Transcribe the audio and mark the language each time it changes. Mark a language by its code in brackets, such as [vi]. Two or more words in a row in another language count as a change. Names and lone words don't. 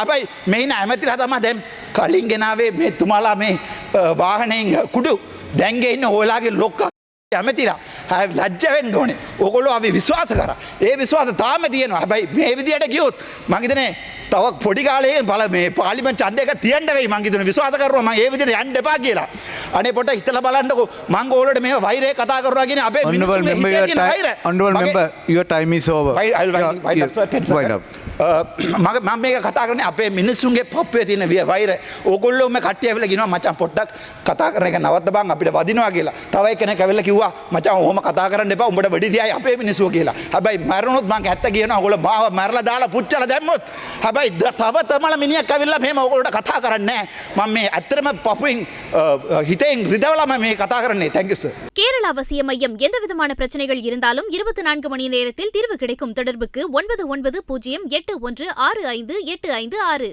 [si] හැබැයි මේ ඉන්න ඇමතිලා තමයි දැන් කලින් ගෙනාවේ මේ තුමාලා මේ වාහනයෙන් කුඩු දැන් ගේ ඉන්න ඔයලාගේ ලොක්කා ඇමතිලා ලැජ්ජ වෙන්න ඕනේ. ඕගොල්ලෝ අපි විශ්වාස කරා. ඒ විශ්වාස තාම තියෙනවා. හැබැයි මේ විදියට ගියොත් මං හිතන්නේ තව පොඩි කාලේ මේ පාර්ලිමේන්තු ඡන්දයක තියන්න වෙයි මං හිතන්නේ විශ්වාස කරනවා මං ඒ විදියට යන්න එපා කියලා. අනේ පොඩ හිතලා බලන්නකෝ මං ඕගොල්ලෝට මේ වෛරය කතා කරනවා කියන්නේ අපේ [en] Honorable member, your time is over. [si] මම මේක කතා කරන්නේ අපේ මිනිස්සුන්ගේ පප්පේ තියෙන වෛරය. ඕගොල්ලෝ මේ කට්ටිය ඇවිල්ලා කියනවා මචං පොඩ්ඩක් කතා කරන එක නවත්ත බං අපිට වදිනවා කියලා. තව එක්කෙනෙක් ඇවිල්ලා කිව්වා මචං ඔහොම කතා කරන්න එපා උඹට වෙඩි තියයි අපේ මිනිස්සු කියලා. හැබැයි මැරුණොත් මං ඇත්ත කියනවා ඕගොල්ලෝ මාව මැරලා දාලා පුච්චලා දැම්මොත් හැබැයි තව තමල මිනිහෙක් ඇවිල්ලා මෙහෙම ඕගොල්ලෝට කතා කරන්නේ නැහැ. මම මේ ඇත්තටම පපුවෙන් හිතෙන් රිදවලා මම මේ කතා කරන්නේ. [en] Thank you sir. [ta] கேரள அவசிய மையம் எந்தவிதமான பிரச்சனைகள் இருந்தாலும் 24 மணி நேரத்தில் தீர்வு கிடைக்கும். தொடர்புக்கு 9908165856.